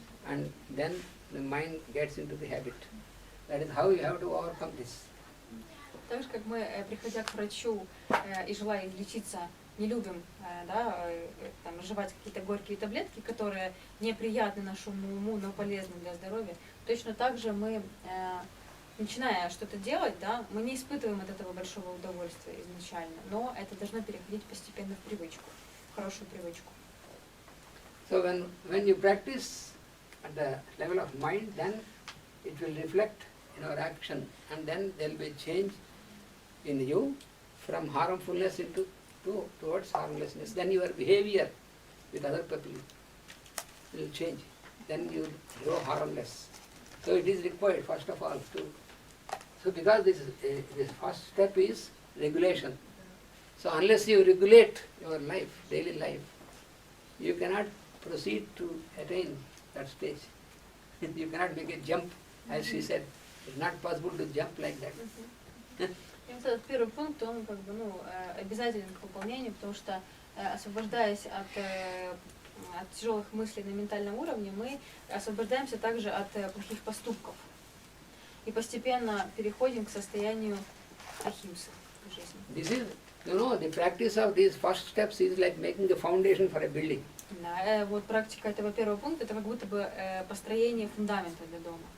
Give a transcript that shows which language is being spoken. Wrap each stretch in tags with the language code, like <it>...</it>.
<en>and then the mind gets into the habit. That is how you have to overcome this.</en> <ru>Так же, как мы, приходя к врачу и желая излечиться, не любим там, жевать какие-то горькие таблетки, которые неприятны нашему уму, но полезны для здоровья, точно так же мы, начиная что-то делать, да, мы не испытываем от этого большого удовольствия изначально, но это должно переходить постепенно в привычку, в хорошую привычку.</ru> <en>So when you practice at the level of mind, then it will reflect in our action, and then there will be change in you from harmfulness towards harmlessness. Then your behavior with other people will change. Then you grow harmless. So it is required first of all to. So because this first step is regulation. So unless you regulate your life, daily life, you cannot proceed to attain that stage. You cannot make a jump, as she said. It's not possible to jump like that.</en> <ru>И вот этот первый пункт, он как бы, обязателен к выполнению, потому что, освобождаясь от тяжелых мыслей на ментальном уровне, мы освобождаемся также от плохих поступков. И постепенно переходим к состоянию ахимсы в жизни.</ru> <en>This is, the practice of these first steps is like making a foundation for a building.</en> <ru>Да, вот практика этого первого пункта, это как будто бы построение фундамента для дома.</ru>